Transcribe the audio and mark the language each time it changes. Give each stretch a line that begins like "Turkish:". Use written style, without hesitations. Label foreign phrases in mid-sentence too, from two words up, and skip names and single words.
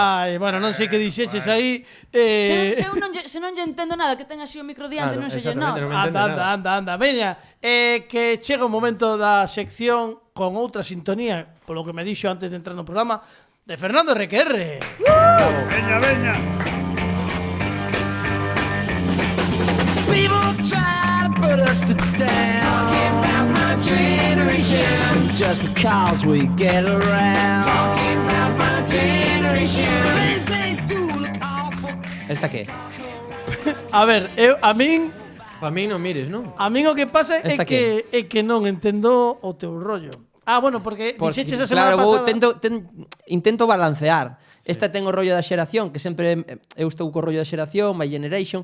Galician: Ai, bueno, non sei que dixeches aí. Se non lle entendo nada, que ten así o micro diante, non Claro, se lle exactamente, nota. non me entende Anda. Veña, que chega o momento da sección con outra sintonía, polo que me dixo antes de entrar no programa, de Fernando RQR. Veña, veña.
English: People try to put us to down. Talking about my generation. Just because we get around. Talking about my generation. Things they do look awful.
Galician: Esta que? A ver, a min Pa mí non mires, non? o que pasa é Esta que non entendo o teu rollo. Ah, bueno, porque dixeches a semana claro, pasada. intento balancear. Esta ten o rollo da xeración, que sempre eu estou co rollo da xeración, My Generation.